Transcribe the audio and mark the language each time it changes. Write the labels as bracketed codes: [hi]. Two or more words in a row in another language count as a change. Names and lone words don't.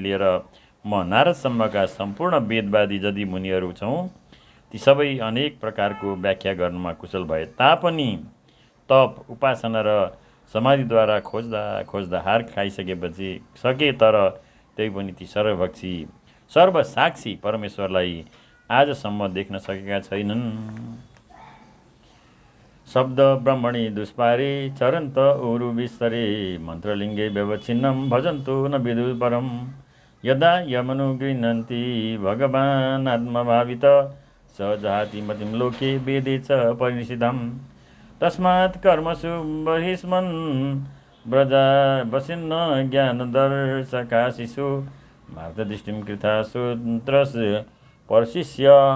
[ne] लिएर म नारदसम्मका सम्पूर्ण वेदवादी जदि मुनिहरू छौँ, ती सबै अनेक प्रकारको व्याख्या गर्नमा कुशल भए तापनि तप उपासना र समाधिद्वारा खोज्दा खोज्दा हार खाइसकेपछि तर त्यही पनि ती सर्वसाक्षी परमेश्वरलाई आजसम्म देख्न सकेका छैनन्। [sa] शब्द ब्रह्मणि दुष्पारे चरन्त उरु विस्तरे मन्त्रलिङ्गे व्यवच्छिन्नं भजन्तो न विदु परम् यदा यमनु गृह्णन्ति भगवान् आत्मभावित स जहाति मतिं लोके वेदे च परिनिषिद्धम् तस्मात् कर्मसु बहिष्मन् व्रजा वसिन्न ज्ञानदर्शकाशिषु मार्गदृष्टिं कृथा सूत्रस् पर्शिष्य